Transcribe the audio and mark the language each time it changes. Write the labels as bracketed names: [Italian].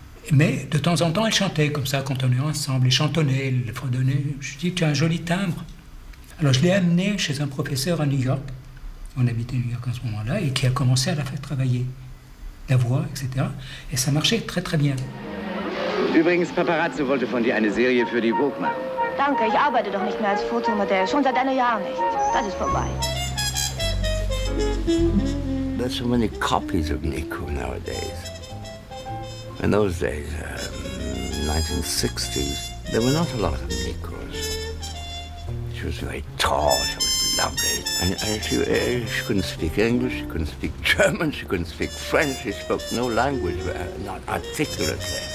[French] Mais de temps en temps, elle chantait comme ça, quand on est ensemble. Elle chantonnait, elle fredonnait. Je lui ai dit, tu as un joli timbre. Alors je l'ai amenée chez un professeur à New York. On habitait New York à ce moment-là, et qui a commencé à la faire travailler. La voix, etc. Et ça marchait très très bien. [German] Übrigens, Paparazzo wollte von dir eine Serie für die Vogue machen. Danke, ich arbeite doch nicht mehr als Fotomodell. Schon seit einem Jahr nicht. Das ist vorbei. [English] There's so many copies of Nico nowadays. In those days, 1960s, there were not a lot of Nicos. She was very tall, she was lovely. And she couldn't speak English, she couldn't speak German, she couldn't speak French, she spoke no language, not articulately.